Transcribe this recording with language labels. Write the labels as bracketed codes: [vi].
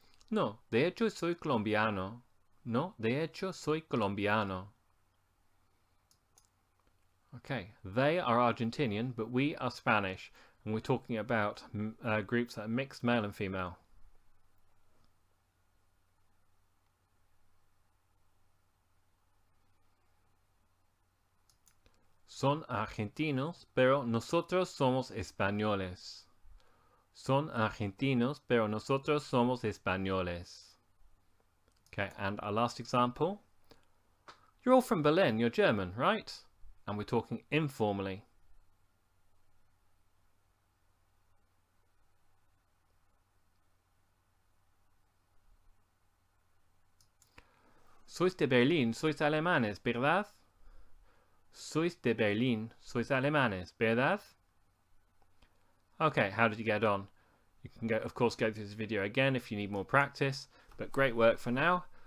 [es] No, de hecho soy colombiano. No, de hecho soy colombiano. [en] Okay, they are Argentinian, but we are Spanish. And we're talking about groups that are mixed male and female. [es] Son argentinos, pero nosotros somos españoles. Son argentinos, pero nosotros somos españoles. [en] Okay, and our last example. You're all from Berlin, you're German, right? And we're talking informally. [es] Sois de Berlín, sois alemanes, ¿verdad? Sois de Berlín, sois alemanes, ¿verdad? [en] Okay, how did you get on? You can go, of course, go through this video again if you need more practice, but great work for now.